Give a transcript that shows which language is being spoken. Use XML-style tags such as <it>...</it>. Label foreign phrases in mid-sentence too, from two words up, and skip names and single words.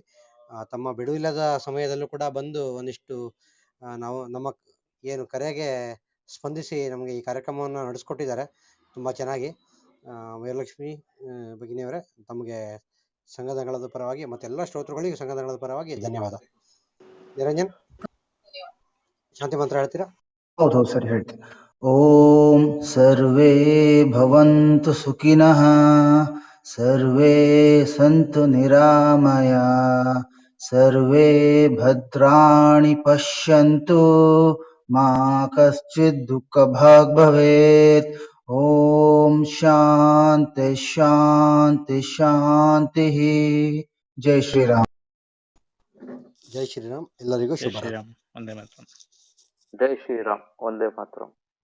<kn>ತಮ್ಮ ಬಿಡುವಿಲ್ಲದ ಸಮಯದಲ್ಲೂ ಕೂಡ ಬಂದು ಒಂದಿಷ್ಟು ನಾವು ನಮ್ಮ ಏನು ಕರೆಗೆ ಸ್ಪಂದಿಸಿ ನಮಗೆ ಈ ಕಾರ್ಯಕ್ರಮವನ್ನು ನಡೆಸ್ಕೊಟ್ಟಿದ್ದಾರೆ ತುಂಬ ಚೆನ್ನಾಗಿ. ವೀರಲಕ್ಷ್ಮಿ ಭಗಿನಿಯವರೇ, ತಮಗೆ ಸಂಘದಂಗಳದ ಪರವಾಗಿ ಮತ್ತೆಲ್ಲ ಶ್ರೋತೃಗಳಿಗೂ ಸಂಘದಂಗಳದ ಪರವಾಗಿ ಧನ್ಯವಾದ. ನಿರಂಜನ್, ಶಾಂತಿ ಮಂತ್ರ ಹೇಳ್ತೀರಾ? ಹೌದು ಸರಿ ಹೇಳ್ತೀನಿ.</kn> <sa>ಓಂ ಸರ್ವೇ ಭವಂತು ಸುಖಿನಃ, ಸರ್ವೇ ಸಂತು ನಿರಾಮಯ, ಸರ್ವೇ ಭದ್ರಾಣಿ ಪಶ್ಯಂತು, ಮಾ ಕಶ್ಚಿತ್ ದುಃಖ ಭಾಗ್ ಭವೇತ್. ಓಂ ಶಾಂತಿ ಶಾಂತಿ ಶಾಂತಿ.</sa> <kn>ಜೈ ಶ್ರೀರಾಮ್. ಜೈ ಶ್ರೀರಾಮ್. ಎಲ್ಲರಿಗೂ ಜೈ ಶುಭ. ಶ್ರೀರಾಮ್. ಒಂದೇ ಮಾತ್ರ. ಜೈ ಶ್ರೀರಾಮ್. ಒಂದೇ ಮಾತ್ರ.</kn>